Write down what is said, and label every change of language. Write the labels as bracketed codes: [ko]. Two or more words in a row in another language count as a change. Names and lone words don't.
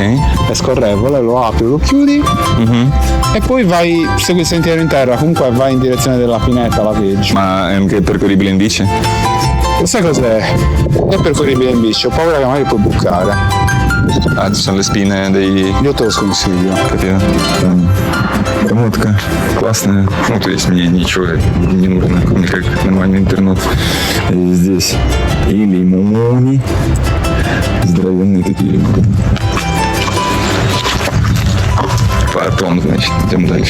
[it] è scorrevole, lo apri, lo chiudi, e poi segui il sentiero in terra, comunque vai in direzione della pineta, la veggi. Ma è anche percorribile in bici? Sai cos'è? È percorribile in bici, ho paura che magari puoi bucare. Ah, ci sono le spine dei... Io te lo sconsiglio. Capito? [ru] Промотка классная. Ну, то есть мне ничего не нужно, кроме как нормальный интернет. И здесь и лимоны. Здоровенные такие лимоны. Потом, значит, идем дальше.